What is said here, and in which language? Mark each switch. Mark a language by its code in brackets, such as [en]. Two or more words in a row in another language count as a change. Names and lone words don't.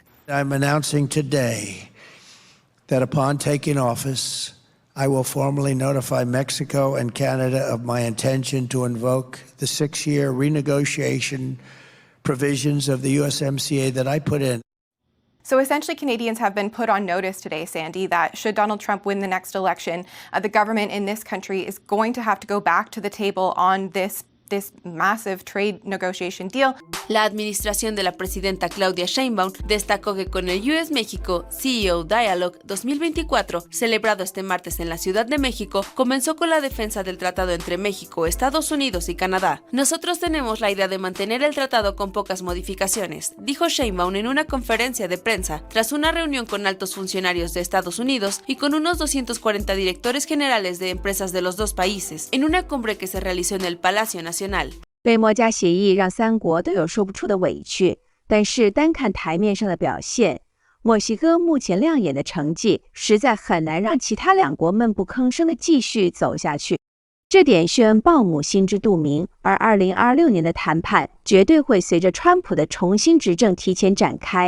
[en] I'm announcing today that upon taking office, I will formally notify Mexico and Canada of my intention to invoke the 6-year renegotiation provisions of the USMCA that I put in. So essentially, Canadians have been put on notice today, Sandy, that should Donald Trump win the next election, the government in this country is going to have to go back to the table on this massive trade negotiation deal. [es] La administración de la presidenta Claudia Sheinbaum destacó que con el US-México CEO Dialogue 2024, celebrado este martes en la Ciudad de México, comenzó con la defensa del tratado entre México, Estados Unidos y Canadá. Nosotros tenemos la idea de mantener el tratado con pocas modificaciones, dijo Sheinbaum en una conferencia de prensa, tras una reunión con altos funcionarios de Estados Unidos y con unos 240 directores generales de empresas de los dos países, en una cumbre que se realizó en el Palacio Nacional. [zh] 被墨加协议让三国都有说不出的委屈，但是单看台面上的表现，墨西哥目前亮眼的成绩实在很难让其他两国闷不吭声的继续走下去。这点谢恩鲍姆心知肚明，而2026年的谈判绝对会随着川普的重新执政提前展开。